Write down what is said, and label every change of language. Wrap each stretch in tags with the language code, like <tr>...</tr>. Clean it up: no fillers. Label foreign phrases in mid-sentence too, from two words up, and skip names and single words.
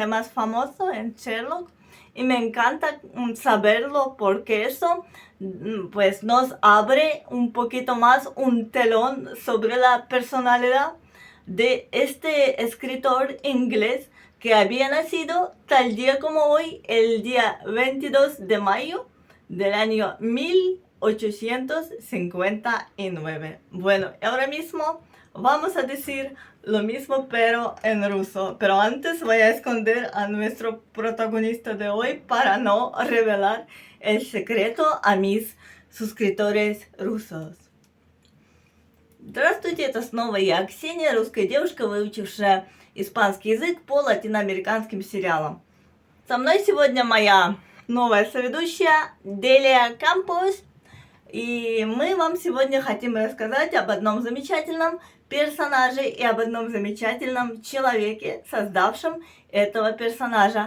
<es>más famoso, en Sherlock, y me encanta saberlo porque eso pues nos abre un poquito más un telón sobre la personalidad de este escritor inglés que había nacido tal día como hoy, el día 22 de mayo del año 1859. Bueno, ahora mismo vamos a decir lo mismo pero en ruso. Pero antes voy a esconder a nuestro protagonista de hoy para no revelar el secreto a mis suscriptores rusos.</es> <ru>Здравствуйте, это снова я, Ксения, русская девушка, выучившая испанский язык по латиноамериканским сериалам. Со мной сегодня моя новая соведущая Делия Кампус, и мы вам сегодня хотим рассказать об одном замечательном персонаже и об одном замечательном человеке, создавшем этого персонажа.</ru>